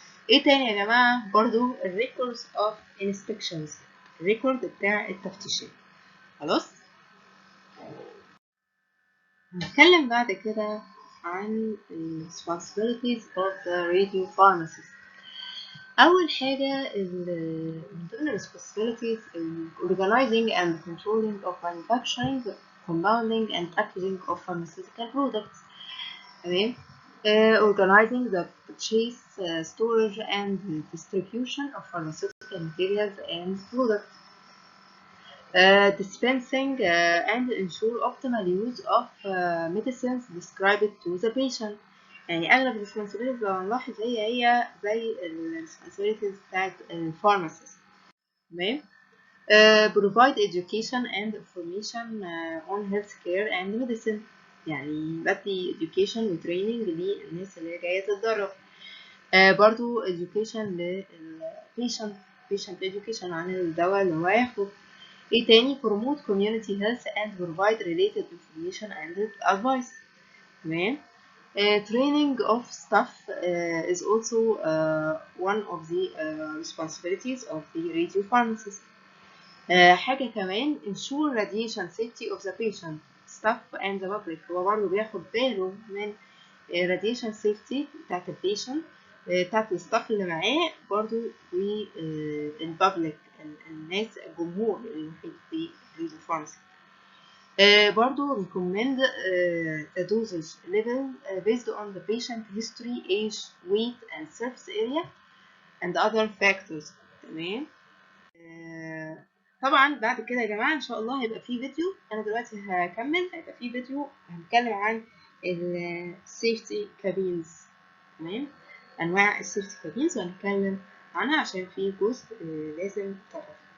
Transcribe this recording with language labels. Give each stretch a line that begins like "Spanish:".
Arabic: ايه تاني يا جماعه؟ برضو الريكوردز اوف انسبكشنز، الريكورد بتاع التفتيشات. خلاص، هنتكلم بعد كده عن
English: responsibilities of the radiopharmacist.
Arabic: أول حاجة من ضمن
English: responsibilities organizing and controlling of manufacturing, compounding and packaging of pharmaceutical products.
Arabic: تمام.
English: Organizing the purchase, storage and distribution of pharmaceutical materials and products. Dispensing and ensure optimal use of medicines described to the patient.
Arabic: يعني أغلب responsibilities لو هنلاحظ هي زي responsibilities بتاعت الفارماسيست. تمام.
English: Provide education and information on healthcare and medicine.
Arabic: يعني بدي education و training للناس اللي جاية تتدرب. برضو education للpatient، patient education عن الدواء اللي هو هياخده. ايه تاني؟
English: promote community health and provide related information and advice.
Arabic: تمام.
English: Training of staff is also one of the responsibilities of the radiopharmacist.
Arabic: حاجة كمان
English: ensure radiation safety of the patient, staff and the public.
Arabic: هو برضه بياخد باله من radiation safety بتاعت البيشنت، بتاعت الستاف اللي معاه برضه، والبابليك الناس الجمهور المحيط بالفارماسي.
English: برضو recommend the dosage level based on the patient history, age, weight and surface area and other factors.
Arabic: تمام. طبعا بعد كده يا جماعة إن شاء الله هيبقى في فيديو، أنا دلوقتي هكمل، هيبقى في فيديو هنتكلم عن السيفتي كابينز. تمام، أنواع السيفتي كابينز وهنتكلم عنها عشان في جزء لازم تعرفه.